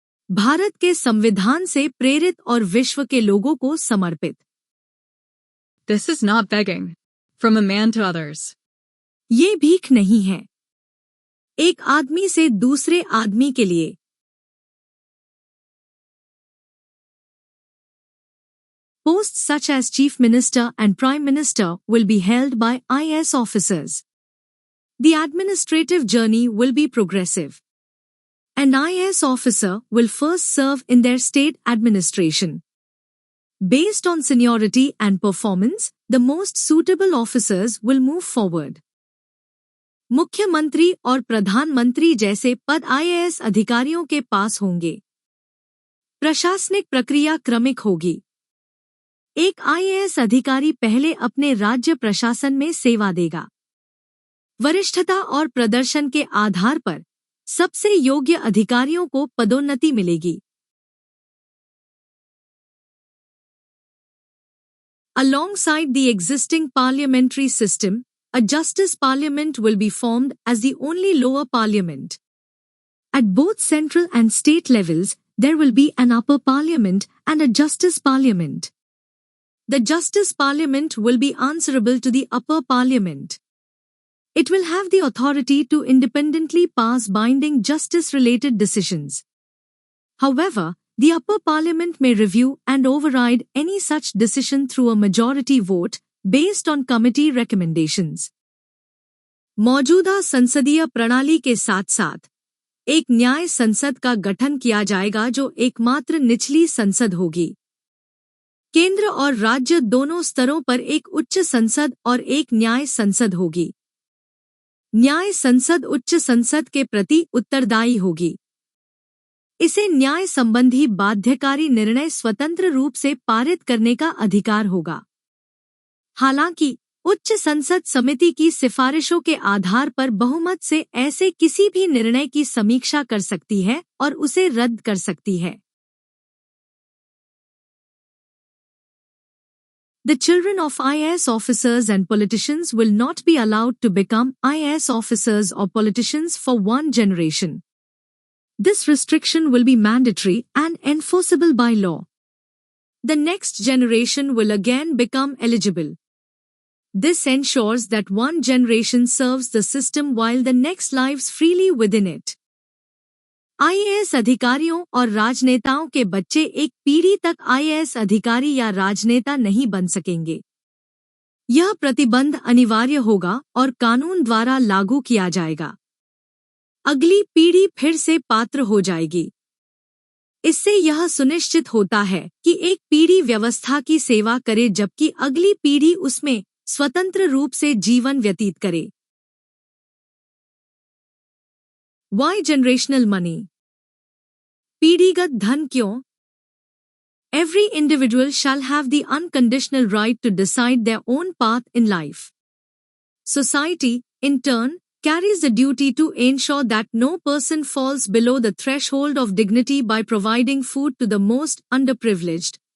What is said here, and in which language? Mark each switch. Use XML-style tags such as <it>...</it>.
<hi>भारत के संविधान से प्रेरित और विश्व के लोगों को समर्पित।</hi> <en>This is not begging from a man to others.</en> <hi>ये भीख नहीं है, एक आदमी से दूसरे आदमी के लिए।</hi> <en>Posts such as Chief Minister and Prime Minister will be held by IAS officers. The administrative journey will be progressive. An IAS officer will first serve in their state administration. Based on seniority and performance, the most suitable officers will move forward.</en> <hi>मुख्यमंत्री और प्रधानमंत्री जैसे पद IAS अधिकारियों के पास होंगे। प्रशासनिक प्रक्रिया क्रमिक होगी। एक IAS अधिकारी पहले अपने राज्य प्रशासन में सेवा देगा। वरिष्ठता और प्रदर्शन के आधार पर सबसे योग्य अधिकारियों को पदोन्नति मिलेगी।</hi> <en>Alongside the existing parliamentary system, a justice parliament will be formed as the only lower parliament. At both central and state levels, there will be an upper parliament and a justice parliament. The justice parliament will be answerable to the upper parliament. It will have the authority to independently pass binding justice-related decisions. However, the upper parliament may review and override any such decision through a majority vote based on committee recommendations.</en> <hi>मौजूदा संसदीय प्रणाली के साथ-साथ एक न्याय संसद का गठन किया जाएगा जो एकमात्र निचली संसद होगी। केंद्र और राज्य दोनों स्तरों पर एक उच्च संसद और एक न्याय संसद होगी। न्याय संसद उच्च संसद के प्रति उत्तरदायी होगी। इसे न्याय संबंधी बाध्यकारी निर्णय स्वतंत्र रूप से पारित करने का अधिकार होगा। हालांकि उच्च संसद समिति की सिफारिशों के आधार पर बहुमत से ऐसे किसी भी निर्णय की समीक्षा कर सकती है और उसे रद्द कर सकती है।</hi> <en>The children of IAS officers and politicians will not be allowed to become IAS officers or politicians for one generation. This restriction will be mandatory and enforceable by law. The next generation will again become eligible. This ensures that one generation serves the system while the next lives freely within it.</en> <hi>IAS अधिकारियों और राजनेताओं के बच्चे एक पीढ़ी तक IAS अधिकारी या राजनेता नहीं बन सकेंगे। यह प्रतिबंध अनिवार्य होगा और कानून द्वारा लागू किया जाएगा। अगली पीढ़ी फिर से पात्र हो जाएगी। इससे यह सुनिश्चित होता है कि एक पीढ़ी व्यवस्था की सेवा करे जबकि अगली पीढ़ी उसमें स्वतंत्र रूप से जीवन व्यतीत करे।</hi> <en>Why generational money?</en> <hi>पीढ़ीगत धन क्यों?</hi> <en>Every individual shall have the unconditional right to decide their own path in life. Society, in turn, carries the duty to ensure that no person falls below the threshold of dignity by providing food to the most underprivileged.</en>